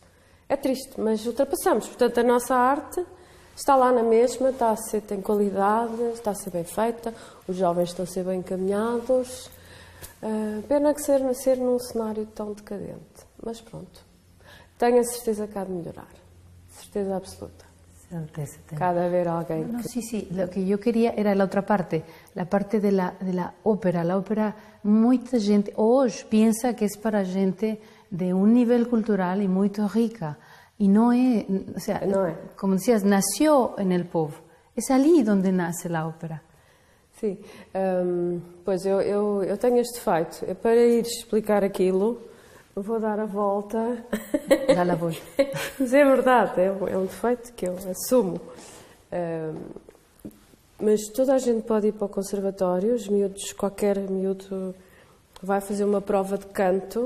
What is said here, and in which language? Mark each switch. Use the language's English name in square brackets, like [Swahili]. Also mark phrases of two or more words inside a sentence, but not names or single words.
[Portuguese] É triste, mas ultrapassamos. Portanto, a nossa arte está lá na mesma, tem qualidade, está a ser bem feita, os jovens estão a ser bem encaminhados. Pena que ser num cenário tão decadente. Mas pronto, tenho a certeza que há de melhorar. Certeza absoluta. Certeza. [Spanish] Cada haber alguien. No, sí. Lo que yo quería era la otra parte, la parte de la ópera. La ópera, [Portuguese] muita gente hoje [Spanish] piensa que es para gente de un nivel cultural y muy rica. Y no es, o sea, no es. Como decías, nació en el povo. Es allí donde nace la ópera. [Portuguese] Sim, pois eu tenho este defeito. Para ir explicar aquilo, vou dar a volta. Já lá vou. Mas é verdade, é um defeito que eu assumo. Mas toda a gente pode ir para o conservatório, os miúdos, qualquer miúdo vai fazer uma prova de canto.